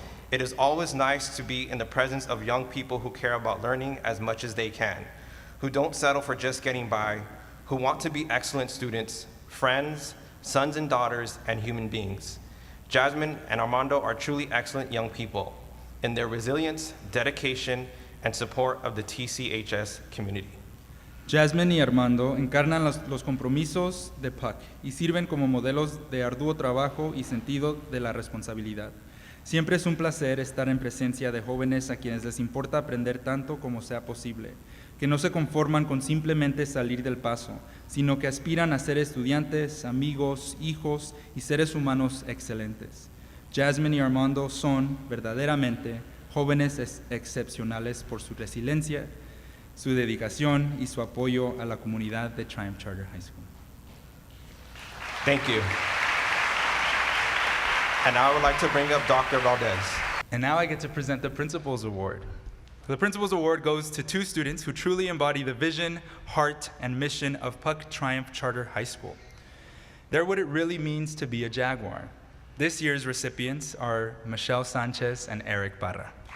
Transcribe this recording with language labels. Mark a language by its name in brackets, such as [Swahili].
[English] It is always nice to be in the presence of young people who care about learning as much as they can, who don't settle for just getting by, who want to be excellent students, friends, sons and daughters, and human beings. Jasmine and Armando are truly excellent young people in their resilience, dedication, and support of the TCHS community. [Spanish] Jasmine y Armando encarnan los compromisos de PUC y sirven como modelos de arduo trabajo y sentido de la responsabilidad. Siempre es un placer estar en presencia de jóvenes a quienes les importa aprender tanto como sea posible, que no se conforman con simplemente salir del paso, sino que aspiran a ser estudiantes, amigos, hijos y seres humanos excelentes. Jasmine y Armando son verdaderamente jóvenes excepcionales por su resiliencia, su dedicación y su apoyo a la comunidad de Triumph Charter High School. [English] Thank you. And now I would like to bring up Dr. Valdez. And now I get to present the Principal's Award. The Principal's Award goes to 2 students who truly embody the vision, heart, and mission of PUC Triumph Charter High School. They're what it really means to be a Jaguar. This year's recipients are Michelle Sanchez and Eric Barra.